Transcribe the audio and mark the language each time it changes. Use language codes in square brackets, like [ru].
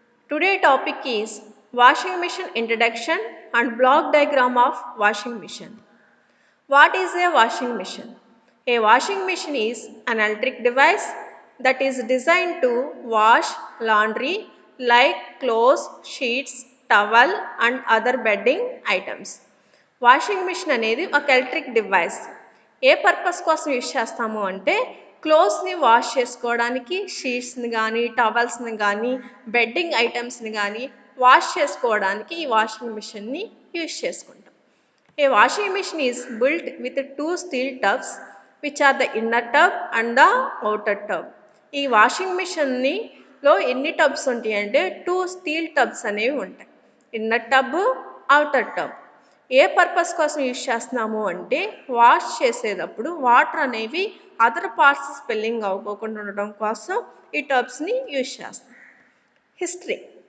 [en] Today topic is washing machine introduction and block diagram of washing machine. What is a washing machine? A washing machine is an electric device that is designed to wash laundry like clothes, sheets, towel and other bedding items. [te] Washing machine అనేది ఒక electric device. ఏ purpose కోసం use చేస్తాము అంటే క్లోత్స్ని wash చేసుకోవడానికి, షీట్స్ని కానీ టవల్స్ని కానీ bedding ఐటమ్స్ని కానీ wash చేసుకోవడానికి ఈ వాషింగ్ మిషన్ని యూజ్ చేసుకుంటాం. [en] A washing machine is built with two steel tubs which are the inner tub and the outer tub. [te] ఈ వాషింగ్ మిషన్లో ఎన్ని టబ్స్ ఉంటాయి అంటే 2 స్టీల్ టబ్స్ అనేవి ఉంటాయి. Inner tub, outer tub. ఏ పర్పస్ కోసం యూజ్ చేస్తున్నాము అంటే వాష్ చేసేటప్పుడు వాటర్ అనేవి అదర్ పార్ట్స్ స్పెల్లింగ్ అవ్వకుండా ఉండడం కోసం ఈ టబ్స్ని యూజ్ చేస్తాం. హిస్టరీ.